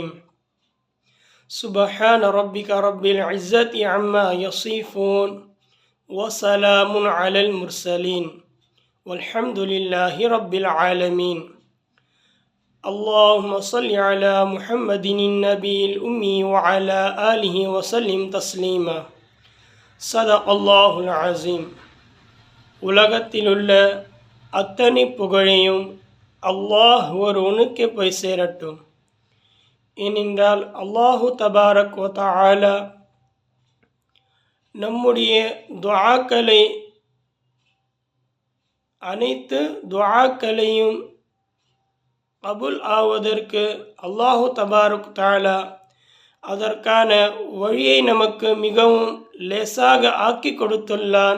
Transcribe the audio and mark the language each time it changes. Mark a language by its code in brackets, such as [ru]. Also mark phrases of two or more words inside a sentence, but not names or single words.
[ar] سبحان ربك رب العزة عما يصفون، وسلام على المرسلين، والحمد لله رب العالمين. اللهم صل على محمد النبي الأمي وعلى آله وسلم تسليما. صدق الله العظيم. [ta] உலகத்திலுள்ள அத்தனை புகழையும் அல்லாஹ் ஒருவனுக்கு போய் சேரட்டும். ஏனென்றால் [ar] الله تبارك وتعالى [ta] நம்முடைய துஆக்களை அனைத்து துஆக்களையும் கபூல் ஆவதற்கு [ar] الله تبارك تعالى [ta] அதற்கான வழியை நமக்கு மிகவும் லேசாக ஆக்கி கொடுத்துள்ளான்.